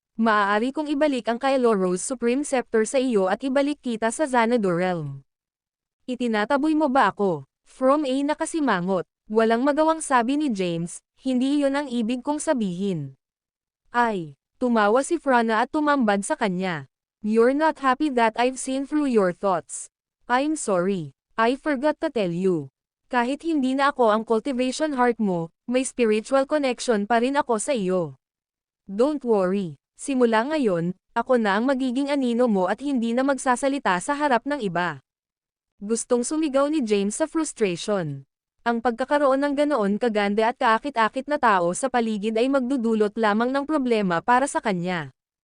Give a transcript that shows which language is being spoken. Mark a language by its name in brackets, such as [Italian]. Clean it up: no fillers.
[Filipino] Maaari kong ibalik ang Kylo Rose Supreme Scepter sa iyo at ibalik kita sa Xanadu Realm. Itinataboy mo ba ako? From A nakasimangot. Walang magawang sabi ni James, hindi iyon ang ibig kong sabihin. Ay. Tumawa si Franna at tumambad sa kanya. [English] You're not happy that I've seen through your thoughts. I'm sorry. I forgot to tell you. [Filipino] Kahit hindi na ako ang cultivation heart mo, may spiritual connection pa rin ako sa iyo. [English] Don't worry. [Filipino] Simula ngayon, ako na ang magiging anino mo at hindi na magsasalita sa harap ng iba. Gustong sumigaw ni James sa frustration. Ang pagkakaroon ng ganoon kaganda at kaakit-akit na tao sa paligid ay magdudulot lamang ng problema para sa kanya.